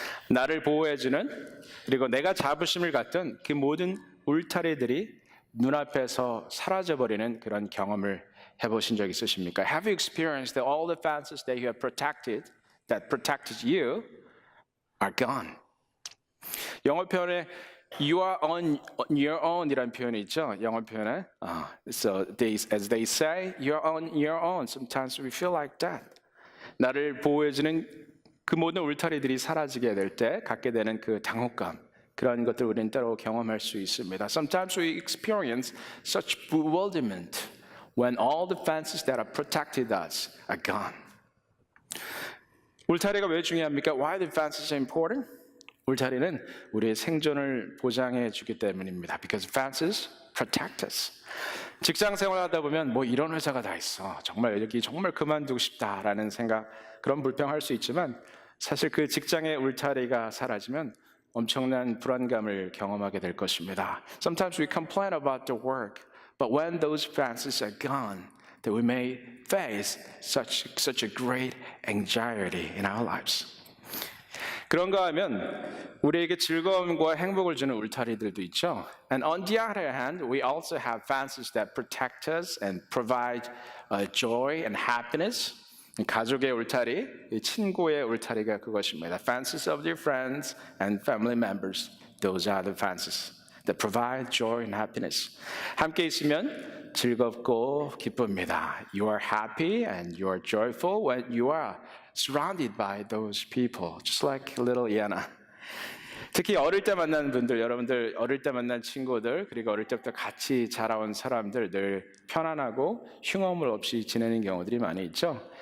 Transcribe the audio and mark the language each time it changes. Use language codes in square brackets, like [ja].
[ko] 나를 보호해주는, 그리고 내가 자부심을 갖던 그 모든 울타리들이 눈앞에서 사라져버리는 그런 경험을 해보신 적 있으십니까? [en] Have you experienced that all the fences that you have protected, that protected you, are gone? [ko] 영어 표현에 [en] you are on your own [ko] 이라는 표현이 있죠. 영어 표현에 [en] so as they say, you're on your own. Sometimes we feel like that. [ko] 나를 보호해주는 그 모든 울타리들이 사라지게 될 때 갖게 되는 그 당혹감, 그런 것들 우리는 때로 경험할 수 있습니다. [en] Sometimes we experience such bewilderment when all the fences that have protected us are gone. [ko] 울타리가 왜 중요합니까? [en] Why the fences are important? [ko] 울타리는 우리의 생존을 보장해 주기 때문입니다. [en] Because fences protect us. [ko] 직장 생활하다 보면 뭐 이런 회사가 다 있어. 정말 여기 정말 그만두고 싶다라는 생각, 그런 불평할 수 있지만 사실 그 직장의 울타리가 사라지면 엄청난 불안감을 경험하게 될 것입니다. [en] Sometimes we complain about the work, but when those fences are gone, that we may face such a great anxiety in our lives. [ko] 그런가 하면 우리에게 즐거움과 행복을 주는 울타리들도 있죠. [en] And on the other hand, we also have fences that protect us and provide joy and happiness. [ko] 가족의 울타리, 친구의 울타리가 그것입니다. [en] Fences of your friends and family members. Those are the fences that provide joy and happiness. [ko] 함께 있으면 즐겁고 기쁩니다. [en] You are happy and you are joyful when you are surrounded by those people, just like little Iana. [ko] 특히 어릴 때 만난 분들, 여러분들 어릴 때 만난 친구들, 그리고 어릴 때부터 같이 자라온 사람들 늘 편안하고 흉어물 없이 지내는 경우들이 많이 있죠.